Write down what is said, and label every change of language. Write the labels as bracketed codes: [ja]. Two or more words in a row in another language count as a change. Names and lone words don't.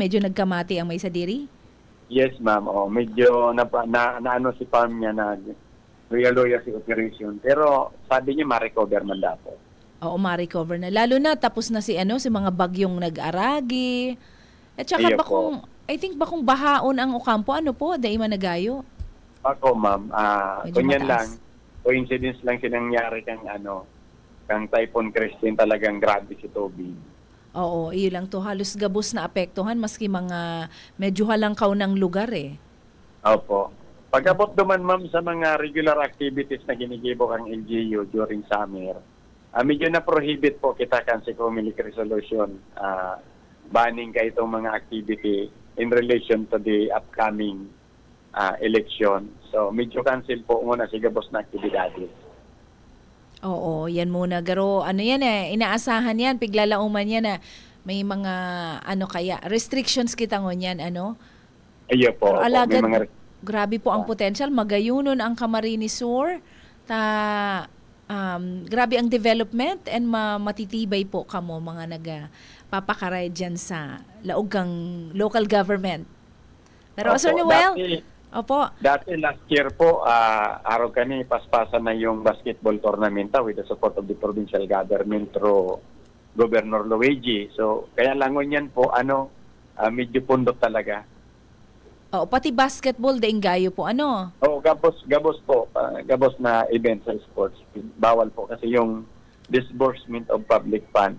[bik] Medyo nagkamati ang may sadiri? [en] Yes, ma'am. [bik] Medyo na si farm niya na realoya si operation. [tl] Pero sabi niya ma-recover man dapat. Oo, ma-recover na. [bik] Lalo na tapos na si mga bagyong nag-aragi. At saka I think bakong bahaon ang Ocampo, dahil managayo. Ako, ma'am, kunyan mataas. lang, coincidence lang sinangyari kang Typhoon Christine, talagang grabe si Toby. Oo, iyo lang to. Halos gabos na apektuhan, maski mga medyo halangkaw ng lugar eh. Opo. Pag-abot naman, ma'am, sa mga [en] regular activities [bik] na ginigibo ang LGU [en] during summer, [bik] medyo na-prohibit po kita kan si Community Resolution, banning ka itong mga activity [en] in relation to the upcoming election. [bik] So, medyo cancel po muna si gabos na aktibidades. [tl] Oo, yan muna. [bik] Garo, inaasahan yan, piglalauman yan na may mga, restrictions kita ngunyan, Iyo po. Pero alagad, may mga grabe po ang potential. Magayunon ang Camarines Sur. Grabe ang development and matitibay po kamo mga nagpapakaray dyan sa laogang local government. Pero, Sir Noel, opo. Dati [en] last year [bik] po, araw kani paspasan na yung [en] basketball tournament with the support of the provincial government through Governor Luigi. [bik] So, kaya langon yan po, medyo pundot talaga. Oo, pati basketball, daing gayo po, Oo, gabos po. Gabos na event sa sports. Bawal po kasi yung [en] disbursement of public funds.